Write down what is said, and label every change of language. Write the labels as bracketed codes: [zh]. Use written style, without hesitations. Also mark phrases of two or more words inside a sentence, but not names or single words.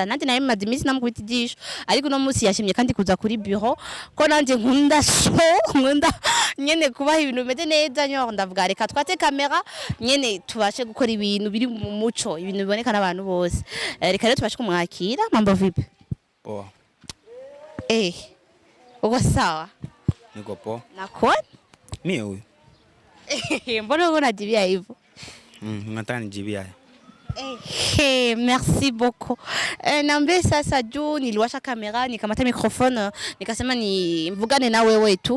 [rn] Nandi naye maze imisi namukubita ijisho. Ariko no musi yashimye kandi kuza kuri bureau ko nanje nkunda nyene kubaha ibintu bimeze neza nyo ndavuga reka twate kamera nyene tubashe gukora ibintu biri mu muco, ibintu biboneka n'abantu bose. Reka rero tubashe kumwakira. [sw] Mambo vipi? Poa. Uko sawa? Niko poa. Nako? Mimi huyu. Mbona unajibia hivyo? Nataka nijibia. [fr] Merci beaucoup. [sw] Nambe sasa juu niliwasha kamera nikamata microphone nikasema ni mvugane na wewe tu.